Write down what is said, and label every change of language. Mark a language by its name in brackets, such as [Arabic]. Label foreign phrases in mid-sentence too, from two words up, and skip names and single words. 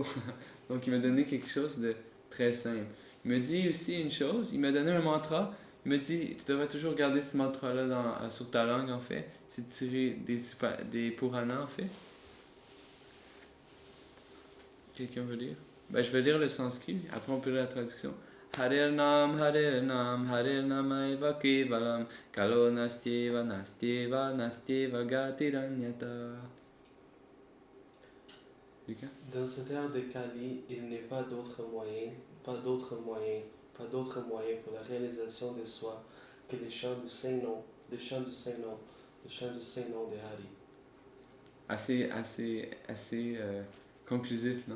[French] Donc, il m'a donné quelque chose de très simple. Il m'a dit aussi une chose, il m'a donné un mantra. Il m'a dit, tu devrais toujours garder ce mantra-là sur ta langue, en fait. C'est tiré des Puranas, en fait. Quelqu'un veut lire? Ben, je vais lire le sanskrit, après on peut lire la traduction. [Sanskrit] Harer Nam, Harer Namaiva Kevalam, Kalo Nastyeva, Nastyeva, Nastyeva Gatiranyata. [French] Lucas? Dans cette ère de Kali, il n'est pas d'autre moyen, pas d'autre moyen pour la réalisation de soi que les chants du Saint-Nom, les chants du Saint-Nom, les chants du Saint-Nom de Hari. Assez conclusif, non?